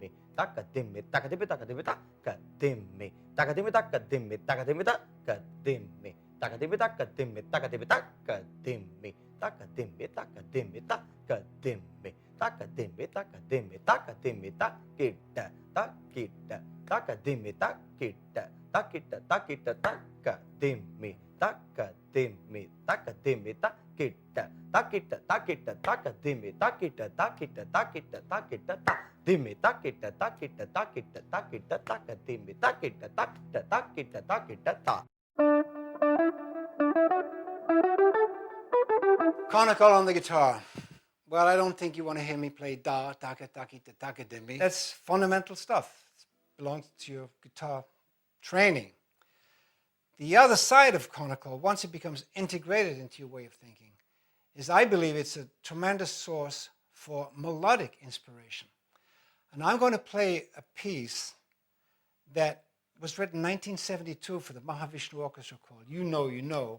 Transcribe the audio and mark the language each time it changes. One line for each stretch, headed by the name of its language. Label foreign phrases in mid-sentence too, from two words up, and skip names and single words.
English: taka dimmi, taka dimmi, taka dimmi, taka dimmi, taka dimmi, taka dimmi, taka dimmi, taka dimmi, taka dimmi, taka dimmi, taka dimmi, taka dimmi, taka dimmi, taka dimmi, taka dimmi, taka dimmi, taka dimmi, taka dimmi, takita, takita, taka dimmi, takita, takita, takita, taka dimmi, taka dimmi, taka dimmi, takita, takita, takita, taka dimmi, takita, takita, takita, takita, ta dimmi, takita, takita, takita, takita, taka dimmi, takita, takita, takita, takita, ta. Conical on the guitar. Well, I don't think you want to hear me play da, taka, takita, taka, dimmi. That's fundamental stuff. It belongs to your guitar training. The other side of conical, once it becomes integrated into your way of thinking, is I believe it's a tremendous source for melodic inspiration. And I'm going to play a piece that was written in 1972 for the Mahavishnu Orchestra called You Know, You Know.